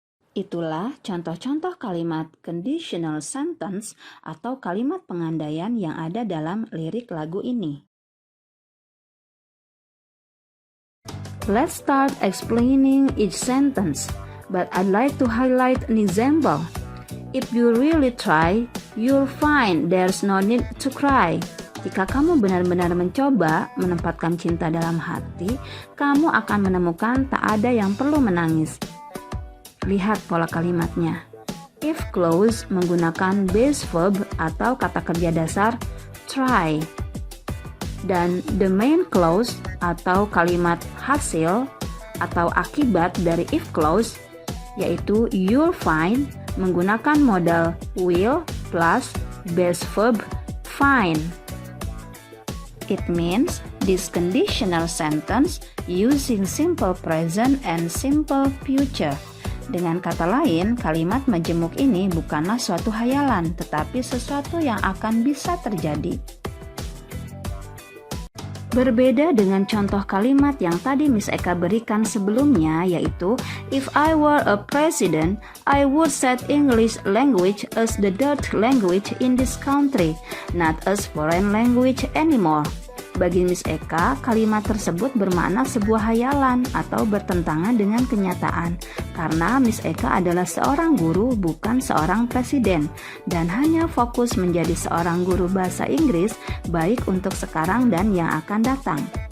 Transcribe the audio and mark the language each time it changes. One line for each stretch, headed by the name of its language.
Indonesian: Itulah contoh-contoh kalimat conditional sentence atau kalimat pengandaian yang ada dalam lirik lagu ini.
English: Let's start explaining each sentence, but I'd like to highlight an example. If you really try, you'll find there's no need to cry.
Indonesian: Jika kamu benar-benar mencoba menempatkan cinta dalam hati, kamu akan menemukan tak ada yang perlu menangis. Lihat pola kalimatnya. If clause menggunakan base verb atau kata kerja dasar try. Dan the main clause atau kalimat hasil atau akibat dari if clause yaitu
English: you'll find
Indonesian: menggunakan modal will plus base verb find.
English: It means this conditional sentence using simple present and simple future.
Indonesian: Dengan kata lain, kalimat majemuk ini bukanlah suatu hayalan, tetapi sesuatu yang akan bisa terjadi. Berbeda dengan contoh kalimat yang tadi Miss Eka berikan sebelumnya, yaitu
English: if I were a president, I would set English language as the third language in this country, not as foreign language anymore.
Indonesian: Bagi Miss Eka, kalimat tersebut bermakna sebuah hayalan atau bertentangan dengan kenyataan, karena Miss Eka adalah seorang guru, bukan seorang presiden, dan hanya fokus menjadi seorang guru bahasa Inggris, baik untuk sekarang dan yang akan datang.